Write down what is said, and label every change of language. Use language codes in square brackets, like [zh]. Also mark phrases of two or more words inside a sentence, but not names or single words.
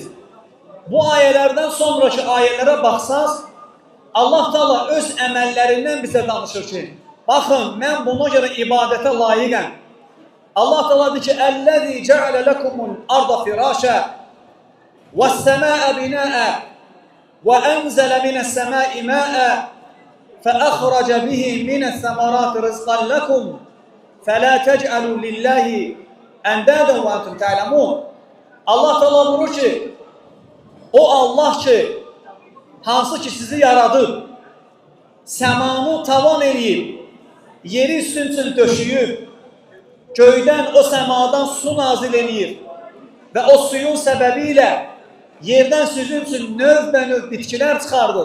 [az] Bu ayələrdən sonraki ayələrə baxsaz, Allah Teala öz əməllərindən bizə danışır ki, baxın, mən buna görə ibadətə layiqəm. Allah Teala deyir ki, [ar] الذي جعل لكم الأرض فراشا والسماء بناء وأنزل من السماء ماء فأخرج به من الثمرات رزقا لكم فلا تجعلوا لله أندادا وأنتم تعلمون. [az] Allah Teala buyurur ki, o Allah ki, hansı ki sizi yaradıb, səmanı tavan eləyib, yeri üstün döşüyüb, göydən o səmadan su nazil eləyir və o suyun səbəbi ilə yerdən sizin üçün növbə-növ bitkilər çıxardır.